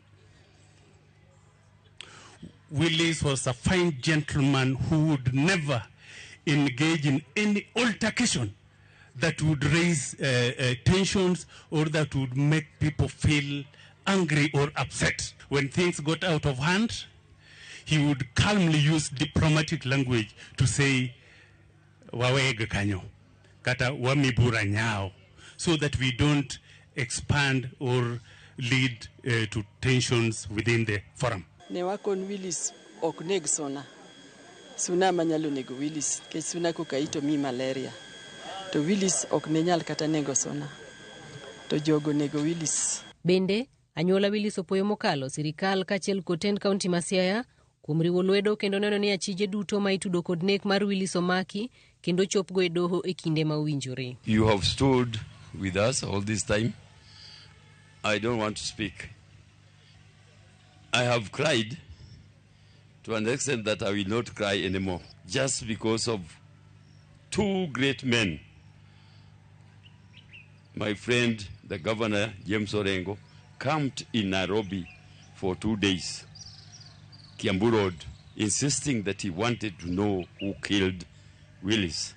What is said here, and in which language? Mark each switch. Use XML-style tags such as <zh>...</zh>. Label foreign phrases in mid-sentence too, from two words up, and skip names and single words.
<en>Willis was a fine gentleman who would never engage in any altercation that would raise tensions or that would make people feel angry or upset. When things got out of hand, he would calmly use diplomatic language to say,</en> <luo>wawege kanyo, kata wamibura nyao,</luo> <en>so that we don't expand or lead to tensions within the forum.</en> <luo>Ne wakon Willis ok neg suna. Suna manyalo nego Willis, ke suna kokaito mi malaria. To Willis ok ne nyal kata nego suna. To jogo nego Willis. Bende, anyuola Willis opoyo mokalo sirkal kachiel kod tend kaunti ma Siaya kuom riwo lwedo kendo neno ni achije duto ma itudo kod nek mar Willis omaki kendo chopgo e doho e kinde ma owinjore.</luo> <en>You have stood with us all this time. I don't want to speak. I have cried to an extent that I will not cry anymore, just because of 2 great men. My friend, the governor, James Orengo, camped in Nairobi for 2 days, Kiambu Road, insisting that he wanted to know who killed Willis.</en>